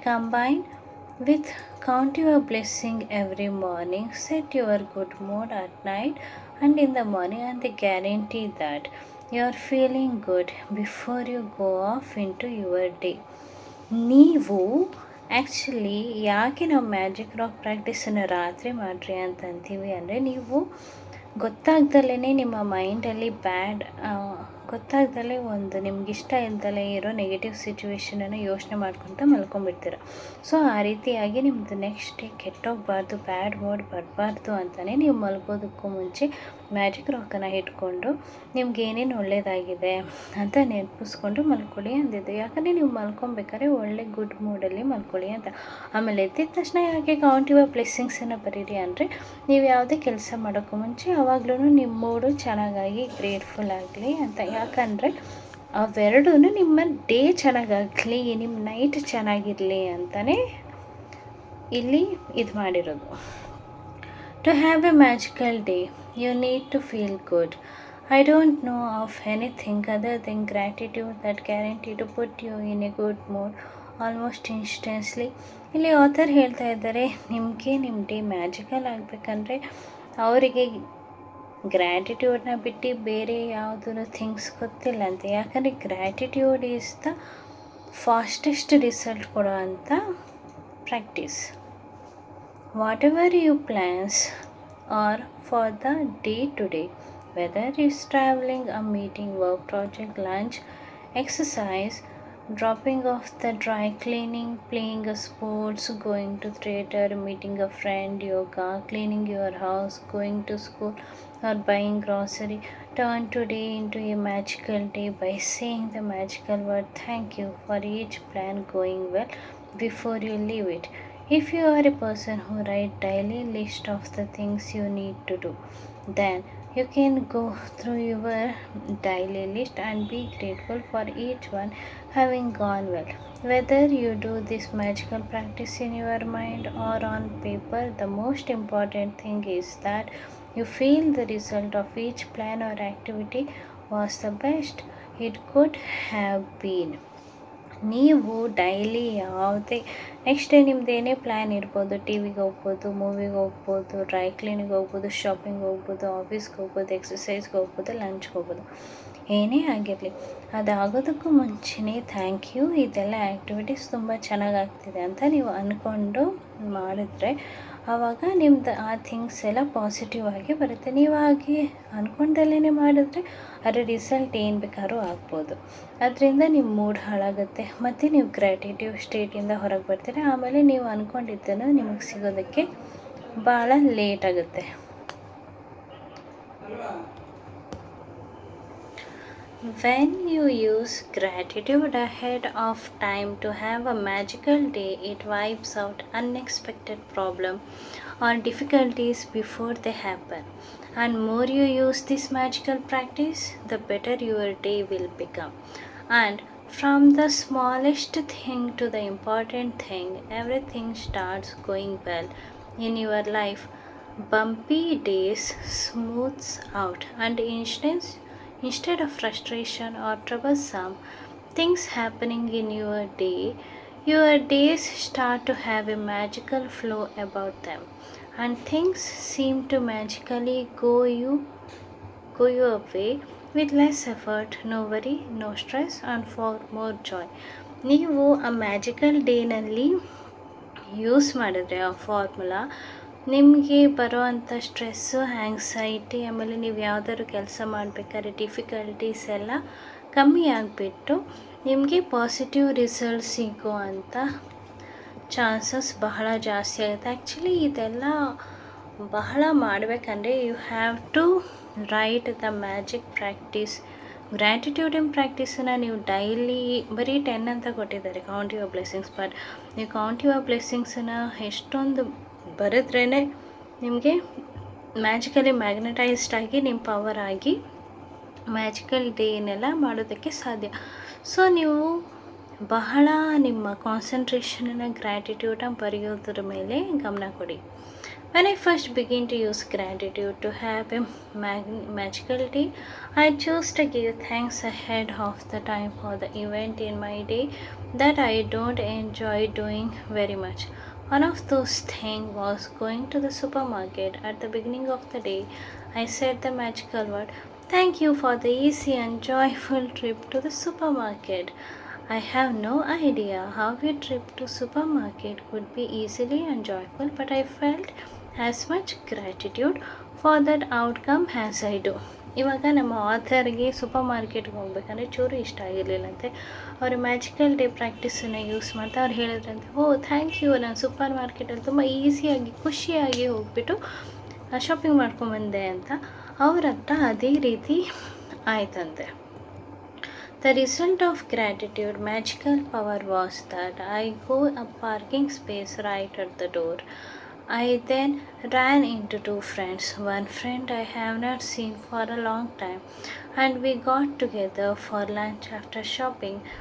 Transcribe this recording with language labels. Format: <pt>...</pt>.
<en>Combine with count your blessing every morning. Set your good mood at night and in the morning, and they guarantee that you are feeling good before you go off into your day.</en> <kn>ನೀವು actually ಯಾಕೆ ನಾವು magic rock ಪ್ರಾಕ್ಟೀಸನ್ನು ರಾತ್ರಿ ಮಾಡಿರಿ ಅಂತ ಅಂತೀವಿ ಅಂದರೆ, ನೀವು ಗೊತ್ತಾಗ್ದಲೇ ನಿಮ್ಮ ಮೈಂಡಲ್ಲಿ ಗೊತ್ತಾಗ್ದಲೇ ಒಂದು ನಿಮ್ಗಿಷ್ಟ ಇಲ್ದಲೇ ಇರೋ ನೆಗೆಟಿವ್ ಸಿಚುವೇಶನನ್ನು ಯೋಚನೆ ಮಾಡ್ಕೊತ ಮಲ್ಕೊಂಡ್ಬಿಡ್ತೀರ. ಸೊ ಆ ರೀತಿಯಾಗಿ ನಿಮ್ಮದು ನೆಕ್ಸ್ಟ್ ಡೇ ಕೆಟ್ಟೋಗಬಾರ್ದು, ಬ್ಯಾಡ್ ಮೂಡ್ ಬರಬಾರ್ದು ಅಂತಲೇ ನೀವು ಮಲ್ಗೋದಕ್ಕೂ ಮುಂಚೆ ಮ್ಯಾಜಿಕ್ ರಾಕನ್ನು ಇಟ್ಕೊಂಡು ನಿಮ್ಗೆ ಏನೇನು ಒಳ್ಳೆಯದಾಗಿದೆ ಅಂತ ನೆನಪಿಸ್ಕೊಂಡು ಮಲ್ಕೊಳ್ಳಿ ಅಂದಿದ್ದು. ಯಾಕಂದರೆ ನೀವು ಮಲ್ಕೊಬೇಕಾದ್ರೆ ಒಳ್ಳೆ ಗುಡ್ ಮೂಡಲ್ಲಿ ಮಲ್ಕೊಳ್ಳಿ ಅಂತ. ಆಮೇಲೆ ಎದ್ದಿದ ತಕ್ಷಣ ಯಾಕೆ ಕೌಂಟ್ ಯುವರ್ ಬ್ಲೆಸ್ಸಿಂಗ್ಸನ್ನು ಬರೀರಿ ಅಂದರೆ, ನೀವು ಯಾವುದೇ ಕೆಲಸ ಮಾಡೋಕ್ಕೂ ಮುಂಚೆ ಯಾವಾಗಲೂ ನಿಮ್ಮ ಮೂಡು ಚೆನ್ನಾಗಾಗಿ ಗ್ರೇಟ್ಫುಲ್ ಆಗಲಿ ಅಂತ. ಯಾಕಂದರೆ ಅವೆರಡೂ ನಿಮ್ಮ ಡೇ ಚೆನ್ನಾಗಾಗಲಿ, ನಿಮ್ಮ ನೈಟ್ ಚೆನ್ನಾಗಿರಲಿ ಅಂತಲೇ ಇಲ್ಲಿ ಇದು ಮಾಡಿರೋದು.</kn> <en>To have a magical day, you need to feel good. I don't know of anything other than gratitude that guarantee to put you in a good mood almost instantly.</en> <kn>ಇಲ್ಲಿ author ಹೇಳ್ತಾ ಇದ್ದಾರೆ, ನಿಮಗೆ ನಿಮ್ಮ day magical ಆಗಬೇಕಂದ್ರೆ ಅವರಿಗೆ ಗ್ರ್ಯಾಟಿಟ್ಯೂಡನ್ನ ಬಿಟ್ಟು ಬೇರೆ ಯಾವುದೂ ಥಿಂಗ್ಸ್ ಗೊತ್ತಿಲ್ಲ ಅಂತ. ಯಾಕಂದರೆ</kn> <en>gratitude is the fastest result</en> <kn>ಕೊಡೋ ಅಂಥ</kn> <en>Practice. Whatever your plans are for the day to day, whether it's traveling, a meeting, work project, lunch, exercise, dropping off the dry cleaning, playing a sports, going to theater, meeting a friend, yoga, cleaning your house, going to school, or buying grocery, turn today into a magical day by saying the magical word thank you for each plan going well before you leave it. If you are a person who write daily list of the things you need to do, then you can go through your daily list and be grateful for each one having gone well. Whether you do this magical practice in your mind or on paper, the most important thing is that you feel the result of each plan or activity was the best it could have been.</en> <kn>ನೀವು daily ಯಾವುದೇ next day ನಿಮ್ದು ಏನೇ plan ಇರ್ಬೋದು, T ವಿಗೆ ಹೋಗ್ಬೋದು, ಮೂವಿಗೆ ಹೋಗ್ಬೋದು, dry ಕ್ಲೀನಿಗೆ ಹೋಗ್ಬೋದು, shopping ಹೋಗ್ಬೋದು, ಆಫೀಸ್ಗೆ ಹೋಗ್ಬೋದು, ಎಕ್ಸಸೈಸ್ಗೆ ಹೋಗ್ಬೋದು, ಲಂಚ್ಗೆ ಹೋಗ್ಬೋದು, ಏನೇ ಆಗಿರಲಿ, ಅದಾಗೋದಕ್ಕೂ ಮುಂಚೆನೇ ಥ್ಯಾಂಕ್ ಯು, ಇದೆಲ್ಲ ಆ್ಯಕ್ಟಿವಿಟೀಸ್ ತುಂಬ ಚೆನ್ನಾಗಾಗ್ತಿದೆ ಅಂತ ನೀವು ಅಂದ್ಕೊಂಡು ಮಾಡಿದ್ರೆ ಆವಾಗ ನಿಮ್ದು ಆ ಥಿಂಗ್ಸ್ ಎಲ್ಲ ಪಾಸಿಟಿವ್ ಆಗಿ ಬರುತ್ತೆ. ನೀವು ಹಾಗೆ ಅಂದ್ಕೊಂಡಲ್ಲೇ ಮಾಡಿದ್ರೆ ಅದರ ರಿಸಲ್ಟ್ ಏನು ಬೇಕಾದ್ರೂ ಆಗ್ಬೋದು. ಅದರಿಂದ ನಿಮ್ಮ ಮೂಡ್ ಹಾಳಾಗುತ್ತೆ ಮತ್ತು ನೀವು ಗ್ರ್ಯಾಟಿಟ್ಯೂಡ್ ಸ್ಟೇಟಿಂದ ಹೊರಗೆ ಬರ್ತೀರ. ಆಮೇಲೆ ನೀವು ಅಂದ್ಕೊಂಡಿದ್ದನ್ನು ನಿಮಗೆ ಸಿಗೋದಕ್ಕೆ ಭಾಳ ಲೇಟ್ ಆಗುತ್ತೆ.</kn> <en>When you use gratitude ahead of time to have a magical day, it wipes out unexpected problems or difficulties before they happen. And more you use this magical practice, the better your day will become. And from the smallest thing to the important thing, everything starts going well in your life. Bumpy days smooths out, and instead of frustration or troublesome things happening in your day, your days start to have a magical flow about them, and things seem to magically go your way with less effort, no worry, no stress, and for more joy.</en> <kn>ನೀವು ಆ magical ಡೇನಲ್ಲಿ use ಮಾಡಿದ್ರೆ ಆ formula, ನಿಮಗೆ ಬರೋವಂಥ stress, anxiety, ಆಮೇಲೆ ನೀವು ಯಾವುದಾದ್ರು ಕೆಲಸ ಮಾಡಬೇಕಾದ್ರೆ ಡಿಫಿಕಲ್ಟೀಸ್ ಎಲ್ಲ ಕಮ್ಮಿ ಆಗಿಬಿಟ್ಟು ನಿಮಗೆ ಪಾಸಿಟಿವ್ ರಿಸಲ್ಟ್ ಸಿಗೋ ಅಂಥ ಚಾನ್ಸಸ್ ಬಹಳ ಜಾಸ್ತಿ ಆಗುತ್ತೆ.</kn> <en>actually</en> <kn>ಇದೆಲ್ಲ ಬಹಳ ಮಾಡಬೇಕಂದ್ರೆ</kn> <en>You have to write the magic practice.</en> <kn>ಗ್ರ್ಯಾಟಿಟ್ಯೂಡಿನ ಪ್ರಾಕ್ಟೀಸನ್ನು ನೀವು ಡೈಲಿ ಬರೀ 10 ಅಂತ ಕೊಟ್ಟಿದ್ದಾರೆ, ಕೌಂಟ್ ಯುವರ್ ಬ್ಲೆಸ್ಸಿಂಗ್ಸ್. ಬಟ್ ನೀವು ಕೌಂಟ್ ಯುವರ್ ಬ್ಲೆಸ್ಸಿಂಗ್ಸನ್ನು ಎಷ್ಟೊಂದು ಬರೆದ್ರೇ ನಿಮಗೆ ಮ್ಯಾಜಿಕಲಿ ಮ್ಯಾಗ್ನೆಟೈಸ್ಡ್ ಆಗಿ ನಿಮ್ಮ ಪವರ್ ಆಗಿ ಮ್ಯಾಜಿಕಲ್ ಡೇನೆಲ್ಲ ಮಾಡೋದಕ್ಕೆ ಸಾಧ್ಯ. ಸೊ ನೀವು ಬಹಳ ನಿಮ್ಮ ಕಾನ್ಸಂಟ್ರೇಷನನ್ನು ಗ್ರ್ಯಾಟಿಟ್ಯೂಡನ್ನ ಬರೆಯೋದ್ರ ಮೇಲೆ ಗಮನ ಕೊಡಿ.</kn> <en>When I first began to use gratitude to have a magical day, I chose to give thanks ahead of the time for the event in my day that I don't enjoy doing very much. One of those things was going to the supermarket at the beginning of the day. I said the magical word, "Thank you for the easy and joyful trip to the supermarket." I have no idea how a trip to supermarket could be easily and joyful, but I felt as much gratitude for that outcome as I do.</en> <kn>ಇವಾಗ ನಮ್ಮ ಆಥರ್ಗೆ super ಮಾರ್ಕೆಟ್ಗೆ ಹೋಗ್ಬೇಕಂದ್ರೆ ಚೂರು ಇಷ್ಟ ಆಗಿರಲಿಲ್ಲಂತೆ. ಅವರು magical day ಪ್ರಾಕ್ಟೀಸನ್ನು use ಮಾಡ್ತಾ ಅವ್ರು ಹೇಳಿದ್ರಂತೆ, ಓ ಥ್ಯಾಂಕ್ ಯು, ನಾನು ಸೂಪರ್ ಮಾರ್ಕೆಟಲ್ಲಿ ತುಂಬ ಈಸಿಯಾಗಿ ಖುಷಿಯಾಗಿ ಹೋಗ್ಬಿಟ್ಟು ಶಾಪಿಂಗ್ ಮಾಡ್ಕೊಂಬಂದೆ ಅಂತ. ಅವ್ರ ಹತ್ರ ಅದೇ ರೀತಿ ಆಯ್ತಂತೆ.</kn> <en>The result of gratitude magical power was that I got a parking space right at the door. I then ran into two friends. One friend I have not seen for a long time, and we got together for lunch after shopping.</en>